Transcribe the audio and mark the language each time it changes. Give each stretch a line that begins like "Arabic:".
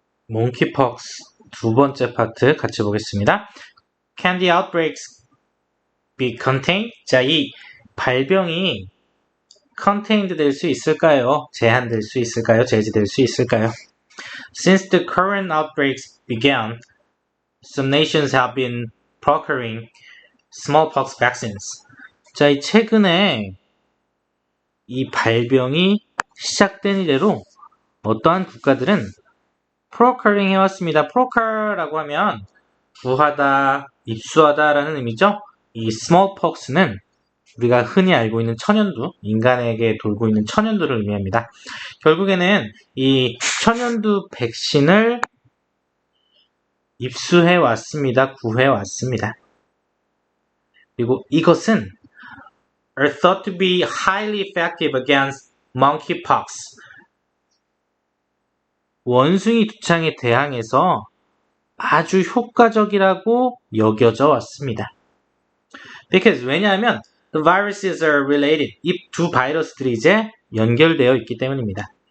Korean: monkeypox 두 번째 파트 같이 보겠습니다.
English: Can the outbreaks be contained?
Korean: 자, 이 발병이 contained 될 수 있을까요? 제한될 수 있을까요? 제지될 수 있을까요?
English: Since the current outbreaks began, some nations have been procuring smallpox vaccines.
Korean: 자, 이 최근에 이 발병이 시작된 이래로 어떠한 국가들은 procuring 해왔습니다. procure라고 하면 구하다, 입수하다 라는 의미죠. 이 smallpox는 우리가 흔히 알고 있는 천연두, 인간에게 돌고 있는 천연두를 의미합니다. 결국에는 이 천연두 백신을 입수해 왔습니다. 구해 왔습니다. 그리고 이것은
English: are thought to be highly effective against monkeypox.
Korean: 원숭이 두창에 대항해서 아주 효과적이라고 여겨져 왔습니다.
English: Because
Korean: 왜냐하면
English: the viruses are related.
Korean: 이 두 바이러스들이 이제 연결되어 있기 때문입니다.